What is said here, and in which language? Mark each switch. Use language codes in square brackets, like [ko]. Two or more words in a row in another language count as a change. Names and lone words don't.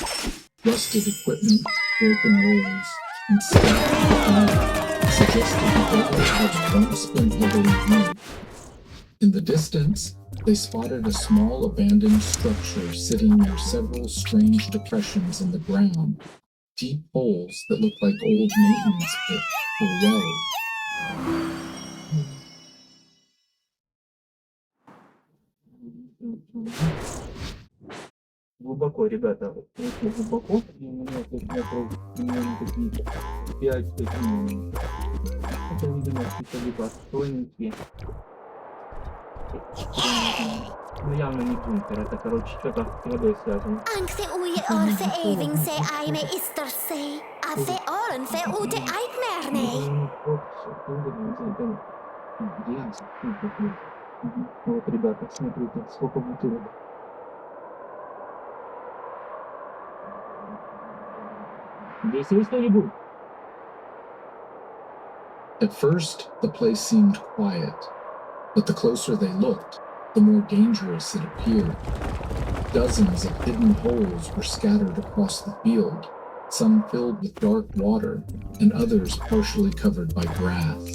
[en] Rusted equipment, broken rolls, and scattered debris suggested the area had once been heavily used. In the distance, they spotted a small abandoned structure sitting near several strange depressions in the ground, deep holes that looked like old maintenance pits or wells. [ru] Глубоко, ребята. Очень глубоко. И у меня тут примерно такие 5 такие. Это видимо какие-то либо стойники. No явно не бункер, это, короче, что-то с водой связано. Angse uje orfe evingse aime isterse. Ave orenfe ute eitmerne. Вот, ребята, смотрите, сколько бутылок. Здесь есть кто-нибудь? [en] At first, the place seemed quiet, but the closer they looked, the more dangerous it appeared. Dozens of hidden holes were scattered across the field, some filled with dark water, and others partially covered by grass.